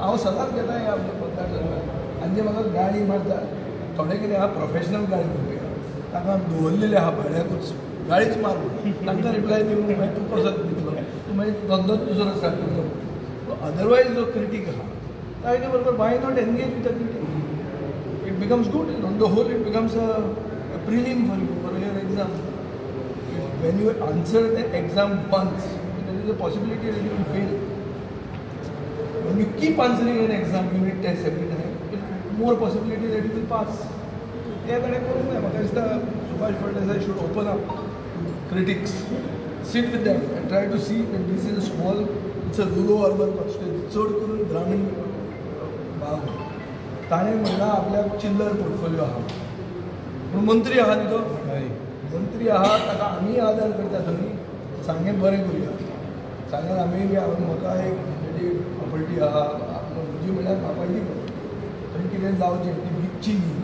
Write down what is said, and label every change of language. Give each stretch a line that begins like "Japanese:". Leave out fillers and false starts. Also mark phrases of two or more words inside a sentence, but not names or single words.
Konkani: हांव सदांच घेता हें आपले मतदारसंघात आनी जे म्हाका गाळी मारता थोडे कितें आहा प्रोफेशनल गाळी करपी आहा, तांकां दवरलेले आहा भाड्याकूच गाळीच मार तांकां रिप्लाय दिवंक मागीर तूं कसो दितलो, तूं मागीर धंदो दुसरो स्टार्ट करतलो.
English: अदरवायज
Konkani: जो क्रिटीक आहा ताजे बरोबर
English: why not engage with the critic. It becomes good on the whole. It becomes a prelim for your exam. when you answer the exam once, there is a possibility that you will fail. When you keep answering an exam unit test every time, it more possibility that you will pass.
Konkani: त्याकडे करूंक जाय. म्हाका दिसता सुभाष फळदेसाय
English: should open up to critics, sit with them and try to see that this is a small, it's a rural-urban constituency.
Konkani: चड करून ग्रामीण भाग. ताणें म्हणलां आपल्याक चिल्लर पोर्टफोलिओ आहा, पूण मंत्री आहा न्ही तो. मंत्री आहात ताका आमी आदार करता थंय. सांगें बरें करुया. सांगें आमी बी म्हाका एक म्हणजे प्रॉपर्टी आहा म्हजी म्हणल्यार बापायची थंय कितें जावचें ती विकची न्ही.